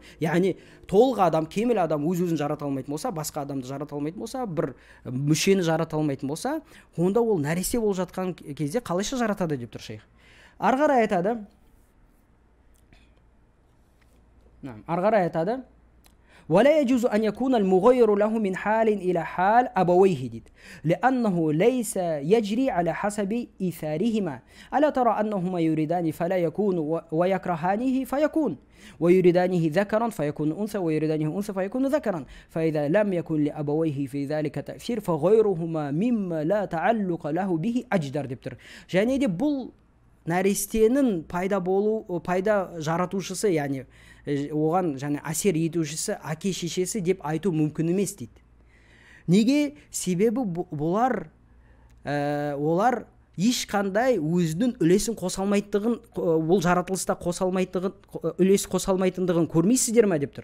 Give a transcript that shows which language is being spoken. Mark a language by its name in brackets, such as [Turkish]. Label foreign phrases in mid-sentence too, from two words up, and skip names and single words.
[Kazakh] Яғни толық адам, кемел адам өз-өзін жарата алмайтын болса, басқа адамды жарата алмайтын болса, бір мүшені жарата алмайтын болса, онда ол нәресте болып жатқан кезде қалайша жаратады деп тұр шейх. Ары қарай айтады: [Arabic] ولا يجوز أن يكون المغير له من حال إلى حال أبويه ديد لأنه ليس يجري على حسب إيثارهما. ألا ترى أنهما يريدان فلا يكون ويكرهانه فيكون ويريدانه ذكرا فيكون أنثى ويريدانه أنثى فيكون ذكرا فإذا لم يكن لأبويه في ذلك تأثير فغيرهما مما لا تعلق له به أجدر деп тұр. [Kazakh] Және де бұл нәрестенің пайда жаратушысы, яғни оған және әсер етушісі әке шешесі деп айту мүмкін емес дейді. Неге? Себебі олар ешқандай өзінің үлесін қосалмайтындығын, бұл жаратылыста үлес қосалмайтындығын көрмейсіздер ме деп тұр.